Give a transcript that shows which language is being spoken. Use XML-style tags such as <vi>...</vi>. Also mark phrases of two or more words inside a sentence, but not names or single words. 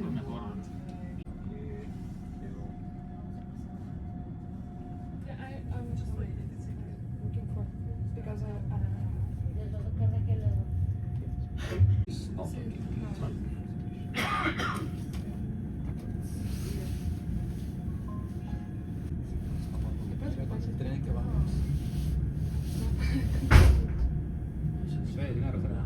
<en>Yeah, I'm just looking for because I</en> <es>El tren que va.</es> <it>Vedi, una rotella.</it>